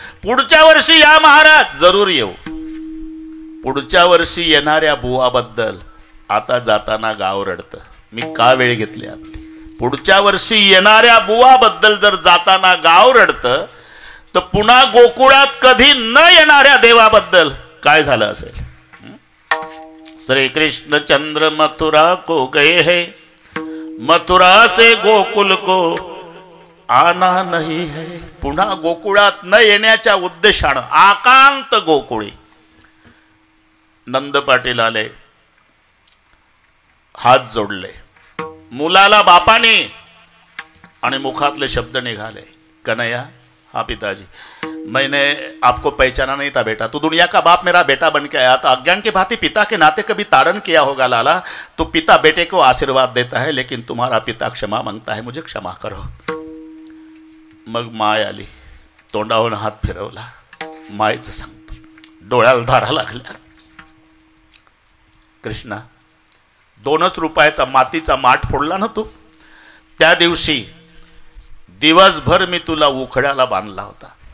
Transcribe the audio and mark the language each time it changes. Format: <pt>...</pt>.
<mr>पुढच्या वर्षी या महाराज, जरूर येऊ. पुढच्या वर्षी येणाऱ्या बुवाबद्दल आता जाताना गाव रडतं. मी का वेळ घेतली आपली. पुढच्या वर्षी येणाऱ्या बुवाबद्दल जर जाताना गाव रडतं, तर पुन्हा गोकुळात कधी न येणाऱ्या देवाबद्दल काय झालं असेल.</mr> <hi>श्री कृष्ण चंद्र मथुरा को गए है, मथुरा से गोकुल को आना नहीं है.</hi> <mr>पुन्हा गोकुळात न येण्याच्या उद्देशानं आकांत गोकुळी. नंद पाटील आले, हात जोडले, मुलाला बापाने, आणि मुखातले शब्द निघाले, कन्हैया,</mr> <hi>हाँ पिताजी, मैंने आपको पहचाना नहीं था बेटा. तू दुनिया का बाप मेरा बेटा बन के आया था. अज्ञान की भांति पिता के नाते कभी ताड़न किया होगा लाला. तो पिता बेटे को आशीर्वाद देता है, लेकिन तुम्हारा पिता क्षमा मांगता है, मुझे क्षमा करो.</hi> <mr>मग माय आली, तोंडावरून हात फिरवला. मायचं सांगतो, डोळ्याला धारा लागल्या. कृष्णा, 2 रुपयाचा मातीचा माठ फोडला ना तू, त्या दिवशी दिवसभर मी तुला उखड्याला बांधला होता.</mr>